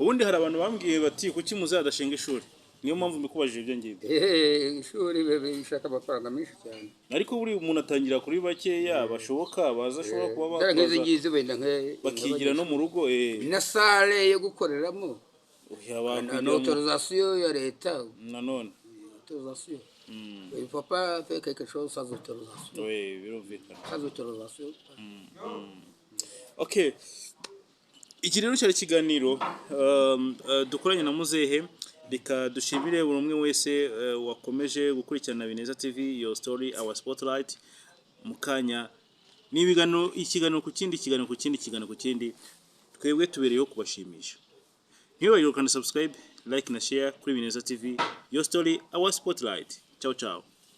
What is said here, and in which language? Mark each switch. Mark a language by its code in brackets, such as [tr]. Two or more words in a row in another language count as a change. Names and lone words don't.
[rw] Ubundi hari abantu bambwiye bati kuki muzadashinga ishuri, niyo mpamvu mbikubajije ibyo ngibyo. Ishuri bishaka amafaranga menshi cyane, ariko buri umuntu atangira kuri bakeya bashoboka bazashobora kuba bakoze wenda bakigira no mu rugo na sale yo gukoreramo na autorisation ya leta nanone [fr] autorisation il faut pas faire quelque chose sans autorisation. [rw] Oui, birumvikana [fr] sans autorisation. [rw] Okay, iki rero cyari kiganiro dukoranye na Muzehe. Reka dushimire buri umwe wese wakomeje gukurikirana Bineza TV, [en] your story our spotlight. [rw] Mukanya nibigano ikiganiro ku kindi twebwe tubereyeho kubashimisha. Ntiwibagirwe kandi [en] subscribe, like [rw] na share kuri Bineza TV, [en] your story our spotlight. [it] Ciao ciao.